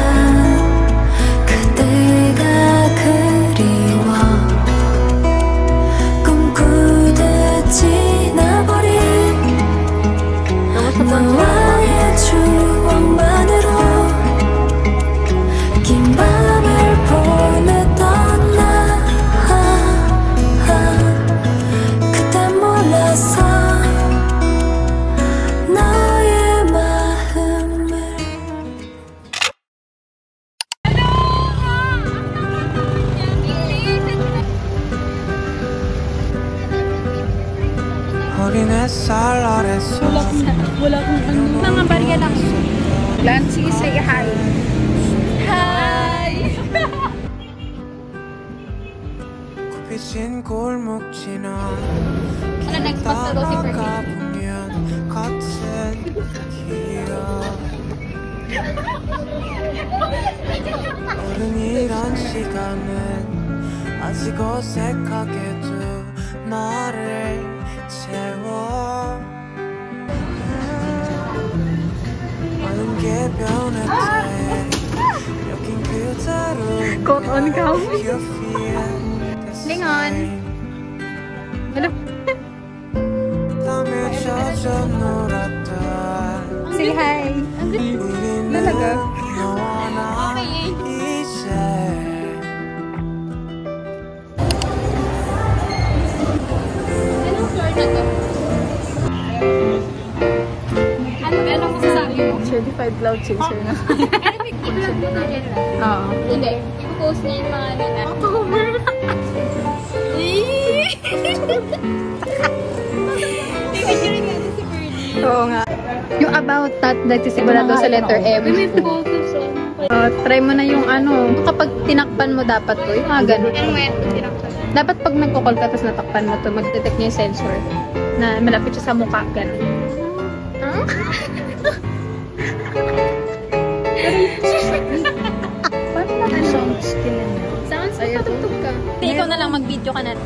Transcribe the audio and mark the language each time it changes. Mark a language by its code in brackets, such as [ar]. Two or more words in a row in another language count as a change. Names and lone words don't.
[ko] 그때가 그리워 꿈꾸듯 지나버린 너와의 추억만으로 긴 밤을 보냈던 나 그땐 몰랐어 너의 마음을 어린 햇살 아래서 [tl] Wala kong ano. Mga barya lang. Lancy, [en] say hi. Hi! [ko] 굽히진 골목 지나 [tl] Ano, [en] next pass [tl] na daw si Fergie. [ko] 가보면 같은 기억 어른이란 시간은 아직 어색하게도 나를 채워 많은 게 변했대 여긴 그대로 [en] Caught on cam. You feel the [tl] Lingon. [en] same. [tl] Ano? [ko] 땀에 젖어 놀았던 [en] Say hi. [ko] 우리는 [tl] talaga? [ko] 너와 나 이제 [tl] Anong floor na to? Ano masasabi mo? [en] Certified cloud chaser na. [tl] I-vlog mo na dyan. Oo. Hindi. I-post niya yung mga ano na. I-picturing natin si Fergie. Oo nga. [en] Yung about that, [tl] nagsisimula daw sa letter M. [en] May focus on. [tl] Try mo na yung ano. Kapag tinakpan mo dapat to, yung mga ganun. [en] And when tinakpan. [tl] Dapat pag nagkukol ka tapos natakpan mo to, mag-detect niya yung sensor na malapit siya sa mukha. Ganun. Paano natin [en] sound skill [tl] na niya? Sounds, patugtog ka. Ikaw na lang, mag-video ka na.